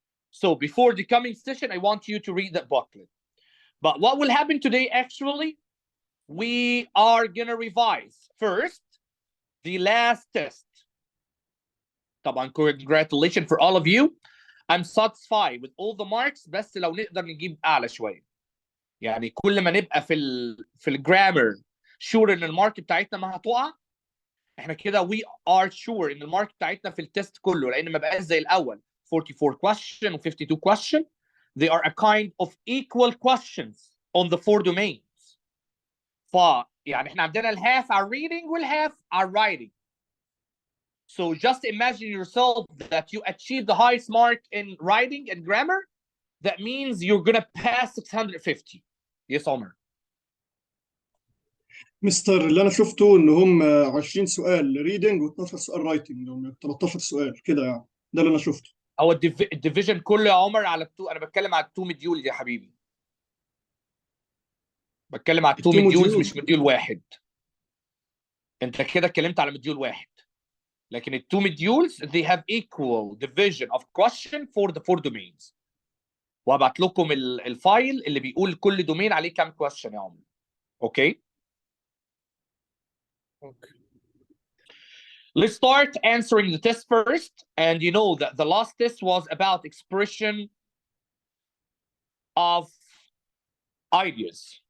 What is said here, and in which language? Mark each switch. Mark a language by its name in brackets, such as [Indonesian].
[English] So before the coming session, I want you to read that booklet. But what will happen today, actually, we are going to revise first the last test. طبعا congratulations for all of you. I'm satisfied with all the marks, [Arabic] بس لو نقدر نجيب أعلى شوية. يعني كل ما نبقى في الجرامر sure ان المارك بتاعتنا ما هتقع، احنا كده [English] we are sure [Arabic] ان المارك بتاعتنا في التست كله، لان ما بقاش زي الاول 44 question و 52 question. [English] They are a kind of equal questions on the 4 domains. [Arabic] يعني احنا عندنا [English] الhalf are reading والhalf are writing. So just imagine yourself that you achieve the highest mark in writing and grammar. That means you're gonna pass 650. Yes, Omar. [Arabic] مستر اللي انا شفته ان هم 20 سؤال ريدنج و12 سؤال رايتنج، 13 سؤال كده يعني. ده اللي انا شفته. هو الديفيجن كله يا عمر على انا بتكلم على التو مديول يا حبيبي. بتكلم على التو مديولز مش مديول واحد. انت كده اتكلمت على مديول واحد. لكن التو مديولز [English] they have equal division of question for the 4 domains. [Arabic] وهبعت لكم الفايل اللي بيقول كل دومين عليه كام question يا عمر. اوكي؟ [English] Okay. Let's start answering the test first. And you know that the last test was about expression of ideas.